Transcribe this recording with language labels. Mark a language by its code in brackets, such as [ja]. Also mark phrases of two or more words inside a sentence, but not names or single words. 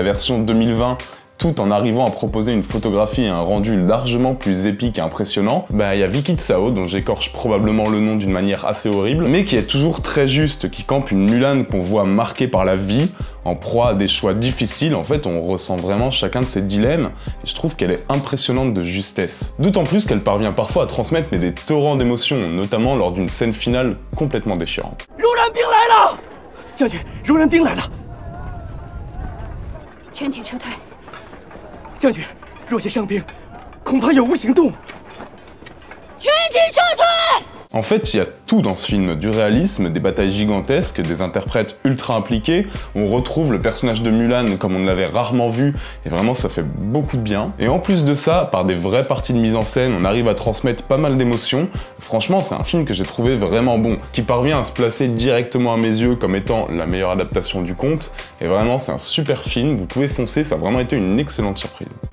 [fr] version 2020, tout en arrivant à proposer une photographie et un rendu largement plus épique et impressionnant, bah il y a Vicky Tsao, dont j'écorche probablement le nom d'une manière assez horrible, mais qui est toujours très juste, qui campe une Mulan qu'on voit marquée par la vie, en proie à des choix difficiles. En fait on ressent vraiment chacun de ses dilemmes, et je trouve qu'elle est impressionnante de justesse. D'autant plus qu'elle parvient parfois à transmettre des torrents d'émotions, notamment lors d'une scène finale complètement déchirante. [zh] 将军，柔然兵来了！全体撤退。将军，若些伤兵，恐怕有无行动。全体撤退！ [fr] En fait, il y a tout dans ce film, du réalisme, des batailles gigantesques, des interprètes ultra impliqués, on retrouve le personnage de Mulan comme on ne l'avait rarement vu, et vraiment ça fait beaucoup de bien. Et en plus de ça, par des vraies parties de mise en scène, on arrive à transmettre pas mal d'émotions. Franchement, c'est un film que j'ai trouvé vraiment bon, qui parvient à se placer directement à mes yeux comme étant la meilleure adaptation du conte, et vraiment c'est un super film, vous pouvez foncer, ça a vraiment été une excellente surprise.